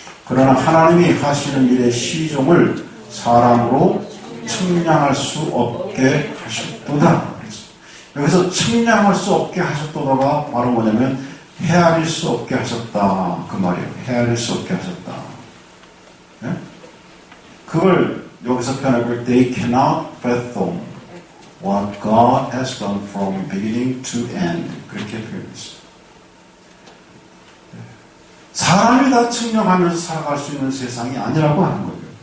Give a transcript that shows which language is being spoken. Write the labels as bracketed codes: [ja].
[ko] 그러나 하나님이 하시는 일의 시종을 사람으로 측량할 수 없게 하셨도다. 여기서 측량할 수 없게 하셨도다가 바로 뭐냐면 헤아릴 수 없게 하셨다. 그 말이에요. 헤아릴 수 없게 하셨다. 네? 그걸 여기서 표현할 때 [en] They cannot fathom what God has done from beginning to end. [ko] 그렇게 표현했어요. 사람이 다 측량하면서 살아갈 수 있는 세상이 아니라고 하는 거예요.